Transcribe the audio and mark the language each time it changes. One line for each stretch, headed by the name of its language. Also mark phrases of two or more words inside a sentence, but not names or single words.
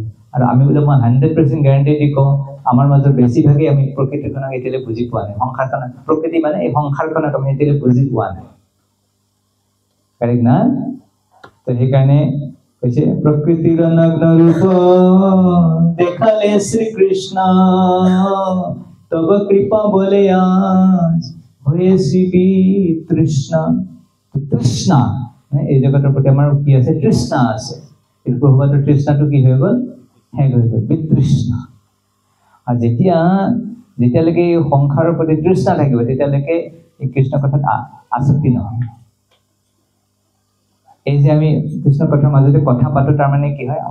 Assamese: আৰু আমি বোলে মই 100% গেৰাণ্টি দি কওঁ, আমাৰ মাজৰ বেছিভাগেই আমি প্ৰকৃতিখনক এতিয়ালৈ বুজি পোৱা নাই। সংসাৰখনক, প্ৰকৃতি মানে এই সংসাৰখনক আমি এতিয়ালৈ বুজি পোৱা নাই, কাৰেক্ট না? তো সেইকাৰণে কৈছে প্ৰকৃতিৰ নগ্ন ৰূপ দেখালে শ্ৰীকৃষ্ণ,
Bangla: তব কৃপা বলে আজ হয়েছি বিতৃষ্ণা।
Assamese: তৃষ্ণা, এই জগতৰ প্ৰতি আমাৰ কি আছে? তৃষ্ণা আছে। কিন্তু প্ৰভুপাদৰ তৃষ্ণাটো কি হৈ গ'ল? শেষ হৈ গ'ল, বিতৃষ্ণা। আৰু যেতিয়ালৈকে এই সংসাৰৰ প্ৰতি তৃষ্ণা থাকিব, তেতিয়ালৈকে এই কৃষ্ণ কথাত আসক্তি নহয়। এই যে আমি কৃষ্ণ কথাৰ মাজতে কথা পাতো, তাৰমানে কি হয়?